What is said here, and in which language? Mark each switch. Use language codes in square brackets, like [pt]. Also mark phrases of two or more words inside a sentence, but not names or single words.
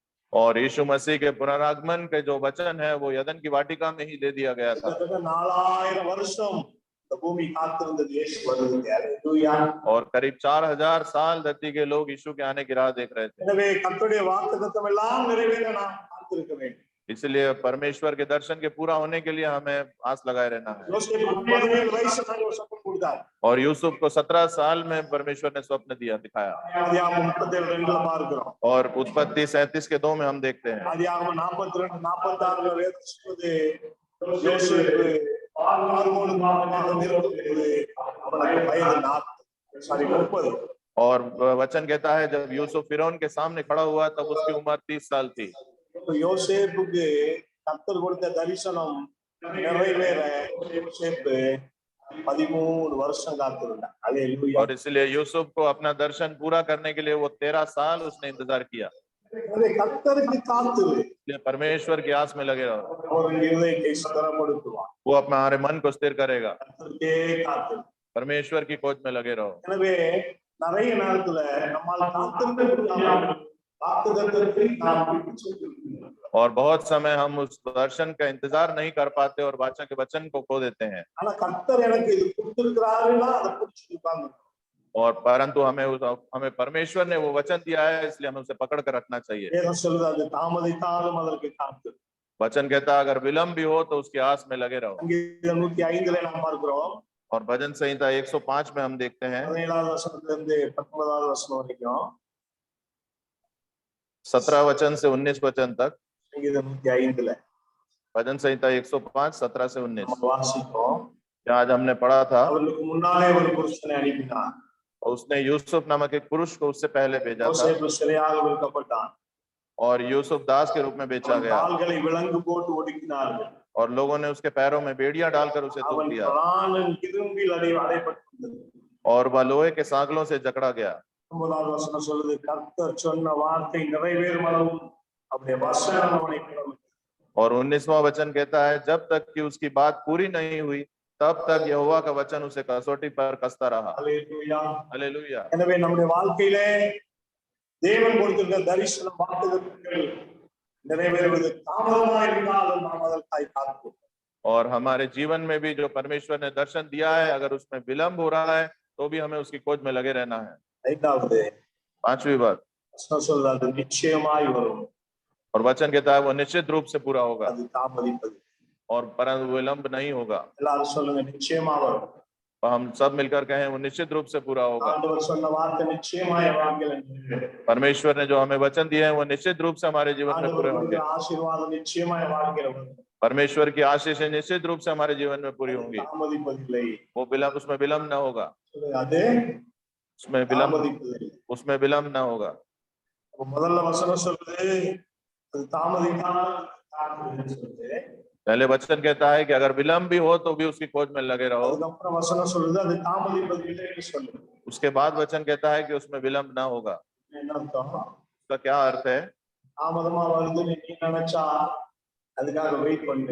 [hi] और यीशु मसीह के पुनरागमन के जो वचन है वो यदन की वाटिका में ही दे दिया गया था। [ta] கிட்டத்தட்ட 4000 வருஷம் இந்த பூமி காத்திருந்தது இயேசு வருவதற்கு. அல்லேலூயா. [hi] और करीब 4000 साल धरती के लोग यीशु के आने की राह देख रहे थे। [ta] எனவே கர்த்தருடைய வாக்குத்தத்தம் எல்லாம் நிறைவேற நாம் காத்திருக்க வேண்டும். [hi] इसलिए परमेश्वर के दर्शन के पूरा होने के लिए हमें आस लगाए रहना है। [ta] யோசேப்புக்கு 17 வயசுல ஒரு சொப்பனம் கொடுத்தார். [hi] और यूसुफ को 17 साल में परमेश्वर ने स्वप्न दिया, दिखाया। [ta] ஆதியாகமம் 37:2ல பார்க்கிறோம். [hi] और उत्पत्ति 37 के 2 में हम देखते हैं। [ta] ஆதியாகமம் 42-46ல வேதம் சொல்லுது, யோசேப்பு பார்வோன் மாமனாக நிறுத்தப்பட்டது அவனுக்கு வயது 30. [hi] और वचन कहता है जब यूसुफ फिरौन के सामने खड़ा हुआ तब उसकी उम्र 30 साल थी। [ta] யோசேப்புக்கு கர்த்தர் கொடுத்த தரிசனம் நிறைவேற யோசேப்பு 13 வருஷம் காத்திருந்தார். அல்லேலூயா. [hi] और इसलिए यूसुफ को अपना दर्शन पूरा करने के लिए वो 13 साल उसने इंतजार किया। [ta] கர்த்தருக்கு காத்திரு. [hi] इसलिए परमेश्वर की आस में लगे रहो। [ta] அவர் இருதயத்தை ஸ்திரப்படுத்துவார். [hi] वो अपना हमारे मन को स्थिर करेगा। [ta] கர்த்தருக்கே காத்திரு. [hi] परमेश्वर की खोज में लगे रहो। [ta] எனவே நிறைய நேரத்துல நம்மால் காத்திருக்க முடியாம வாக்குத்தத்தத்தை நாம் விட்டு செல்கிறோம். [hi] और बहुत समय हम उस दर्शन का इंतजार नहीं कर पाते और वाचा के वचन को खो देते हैं। [ta] ஆனா கர்த்தர் எனக்கு இது கொடுத்திருக்கிறாருன்னா அதை பிடிச்சு உட்கார்ந்து. [hi] और परंतु हमें परमेश्वर ने वो वचन दिया है, इसलिए हमें उसे पकड़ कर रखना चाहिए। [ta] வேதம் சொல்லுது அது தாமதித்தாலும் அதற்கு காத்திரு. [hi] वचन कहता है अगर विलंब भी हो तो उसकी आस में लगे रहो। [ta] சங்கீதம் 105ல நாம் பார்க்கிறோம். [hi] और भजन संहिता 105 में हम देखते हैं [ta] 17வது வசனத்திலிருந்து 19வது வசனம் வரைக்கும் [hi] 17 वचन से 19 वचन तक। [ta] சங்கீதம் 105ல [hi] भजन संहिता 105 17 से 19 [ta] நம்ம வாசித்தோம். [hi] आज हमने पढ़ा था। [ta] அவர்களுக்கு முன்னாலே ஒரு புருஷனை அனுப்பினார். [hi] और उसने यूसुफ नामक एक पुरुष को उससे पहले भेजा था। [ta] யோசேப்பு சிறையாக விற்கப்பட்டான். [hi] और यूसुफ दास के रूप में बेचा गया। [ta] கால்களை விலங்கு போட்டு ஒடுக்கினார்கள். [hi] और लोगों ने उसके पैरों में बेड़ियां डालकर उसे तोड़ [ta] அவன் [hi] दिया। [ta] பிராணன் இரும்பில் அடைபட்டிருந்தது. [hi] और वह लोहे के सांकलों से जकड़ा गया। [ta] 9வது வசனம் சொல்லுது, கர்த்தர் சொன்ன வார்த்தை நிறைவேறும் அளவும் அவருடைய வசனம் அவனை பிளந்தது. [hi] और 19वां वचन कहता है जब तक कि उसकी बात पूरी नहीं हुई तब तक यहोवा का वचन उसे कसौटी पर कसता रहा। [ta] அல்லேலூயா. [hi] हालेलुया। [ta] எனவே நம்முடைய வாழ்க்கையிலே தேவன் கொடுத்திருக்கிற தரிசனம் வாக்குத்தத்தங்கள் நிறைவேறுவது தாமதமாக இருந்தாலும் நாம் அதற்காக காத்திருப்போம். [hi] और हमारे जीवन में भी जो परमेश्वर ने दर्शन दिया है अगर उसमें विलंब हो रहा है तो भी हमें उसकी खोज में लगे रहना है। [ta] 5வது [hi] 5वीं बात, [ta] வசனம் சொல்லுது, அது நிச்சயமாய் வரும். [hi] और वचन कहता है वो निश्चित रूप से पूरा होगा [ta] அது தாமதிப்பது. [hi] और परंतु विलंब नहीं होगा। [ta] எல்லாரும் சொல்லுங்க, நிச்சயமா வரும். [hi] तो हम सब मिलकर कहें वो निश्चित रूप से पूरा होगा। [ta] ஆண்டவர் சொன்ன வார்த்தை நிச்சயமாய் வாழ்க்கையில நிறைவேறும். [hi] परमेश्वर ने जो हमें वचन दिए हैं वो निश्चित रूप से हमारे जीवन में पूरे [ta] ஆண்டவர் [hi] होंगे। [ta] கொடுக்கிற ஆசீர்வாதம் நிச்சயமாய் வாழ்க்கையில வரும். [hi] परमेश्वर की आशीष निश्चित रूप से हमारे जीवन में पूरी होंगी। [ta] தாமதிப்பதில்லை. [hi] वो विलंब, उसमें विलंब न होगा। [ta] சொல்லுங்க, அது [hi] उसमें विलंब, [ta] தாமதிப்பதில்லை. [hi] उसमें विलंब न होगा। [ta] அப்ப முதல்ல வசனம் சொல்லுது, அது தாமதித்தாலும் காத்திருன்னு சொல்லுது. [hi] पहले वचन कहता है कि अगर विलंब भी हो तो भी उसकी खोज में लगे रहो। [ta] அதுக்கப்புறம் வசனம் சொல்லுது, அது தாமதிப்பதில்லைன்னு சொல்லுது. [hi] उसके बाद वचन कहता है कि उसमें विलंब ना होगा। [ta] என்ன அர்த்தம்? [hi] उसका क्या अर्थ है? [ta] தாமதமா வருதுன்னு நீ நினைச்சா அதுக்காக வெயிட் பண்ணு.